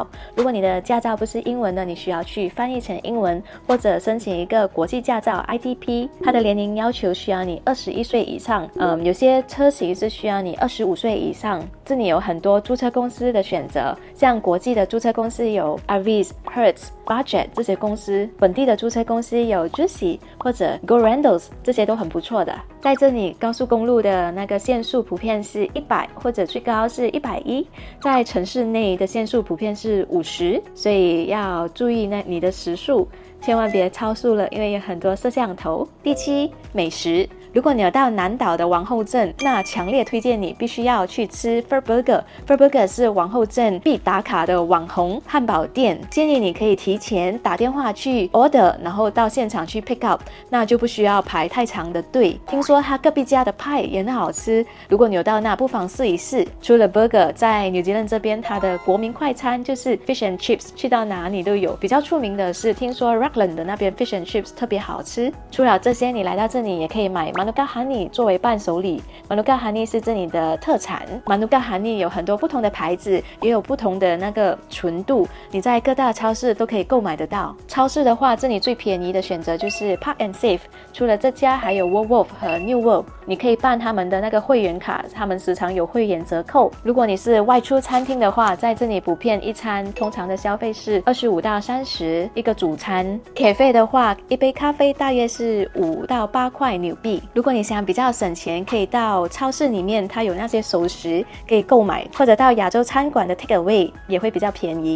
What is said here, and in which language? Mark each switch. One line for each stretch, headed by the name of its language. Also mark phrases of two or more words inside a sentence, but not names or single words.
Chinese: 如果你的駕照不是英文的，你需要去翻譯成英文，或者申請一個國際駕照 ITP。它的年齡要求需要你21歲以上，有些車型是需要你25歲以上。這裡有很多租車公司的選擇，像國際的租車公司有 Avis、Hertz、Budget 這些公司，本地的租車公司有 Juicy 或者 Go Rentals， 這些都很不錯的。在這裡高速公路的那個限速普遍是100，或者最高是110，在城市內的限速普遍是50，所以要注意你的時速，千萬別超速了，因為有很多攝像頭。第七，美食。如果你有到南島的皇後鎮，那強烈推薦你必須要去吃 Fur Burger。Fur Burger 是皇後鎮必打卡的網紅漢堡店，建議你可以提前打電話去 order， 然後到現場去
English: pick up，
Chinese: 那就不需要排太長的隊。聽說他隔壁家的派也很好吃，如果你有到那，不妨試一試。除了 burger， 在紐西蘭這邊，它的國民快餐就是
English: fish and chips，
Chinese: 去到哪裡都有。比較出名的是，聽說 Raglan 的那邊
English: fish and chips
Chinese: 特別好吃。除了這些，你來到這裡也可以買 Manuka Honey 作為伴手禮。Manuka Honey 是這裡的特產。Manuka Honey 有很多不同的牌子，也有不同的那個純度，你在各大超市都可以購買得到。超市的話，這裡最便宜的選擇就是 Park and Save，除了這家，還有 Woolworth 和 New World，你可以辦他們的那個會員卡，他們時常有會員折扣。如果你是外出餐廳的話，在這裡普遍一餐通常的消費是25到30一個主餐。Cafe 的話，一杯咖啡大約是5到8塊紐幣。如果你想比較省錢，可以到超市裡面，它有那些熟食可以購買，或者到亞洲餐館的
English: Take Away
Chinese: 也會比較便宜。